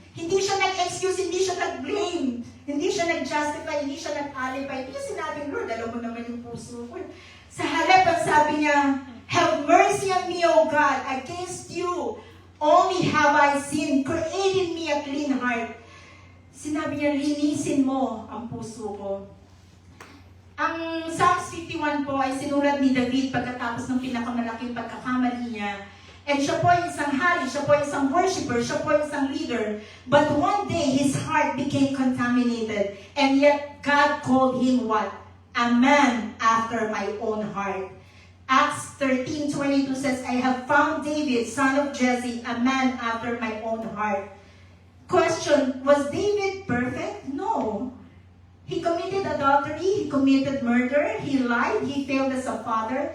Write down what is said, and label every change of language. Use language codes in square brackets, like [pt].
[tl] Hindi siya nag-excuse, hindi siya nag-blame, hindi siya nag-justify, hindi siya nag-alibay. Hindi niya sinabing, Lord, alam mo naman yung puso ko. Sa halip, ang sabi niya, [en] have mercy on me, O God, against you. Only have I sinned. Create in me a clean heart. [tl] Sinabi niya, linisin mo ang puso ko. Ang Psalms 51 po ay sinulat ni David pagkatapos ng pinakamalaking pagkakamali niya. And siya po ay isang hari, siya po ay isang worshiper, siya po ay isang leader. [en] But one day, his heart became contaminated. And yet, God called him what? A man after my own heart. Acts 13:22 says, I have found David, son of Jesse, a man after my own heart. Question, was David perfect? No. He committed adultery, he committed murder, he lied, he failed as a father.